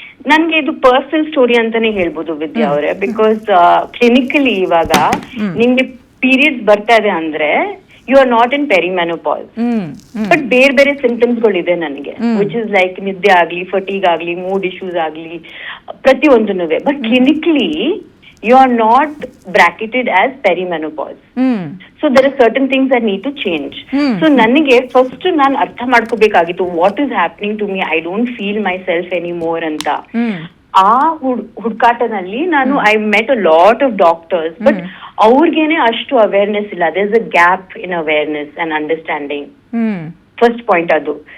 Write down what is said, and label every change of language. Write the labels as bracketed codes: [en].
[kn] ನನ್ಗೆ ಇದು personal story ಅಂತಾನೆ ಹೇಳ್ಬೋದು ವಿದ್ಯಾ ಅವರೇ. ಬಿಕಾಸ್ ಕ್ಲಿನಿಕಲಿ ಇವಾಗ ನಿಮ್ಗೆ ಪೀರಿಯಡ್ಸ್ ಬರ್ತಾ ಇದೆ ಅಂದ್ರೆ [en] you are not in perimenopause, [kn] but ಬೇರೆ ಬೇರೆ ಸಿಂಪ್ಟಮ್ಸ್ ಗಳಿದೆ ನನಗೆ, [en] which is like [kn] ನಿದ್ದೆ ಆಗ್ಲಿ, ಫಟೀಗ್ ಆಗ್ಲಿ, ಮೂಡ್ ಇಶ್ಯೂಸ್ ಆಗ್ಲಿ, ಪ್ರತಿಯೊಂದೂ. [en] But clinically you are not bracketed as perimenopause. So there are certain things that need to change. So [kn] ನನಗೆ ಫಸ್ಟ್ ನಾನು ಅರ್ಥ ಮಾಡ್ಕೋಬೇಕಾಗಿತ್ತು, [en] What is happening to me, I don't feel myself anymore ಅಂತ. [kn] ಆ ಹುಡುಕಾಟನಲ್ಲಿ ನಾನು [en] I met a lot of doctors, but [kn] ಅವ್ರಿಗೇನೆ ಅಷ್ಟು awareness ಇಲ್ಲ. [en] There is a gap in awareness and understanding. [kn] First point ಅದು.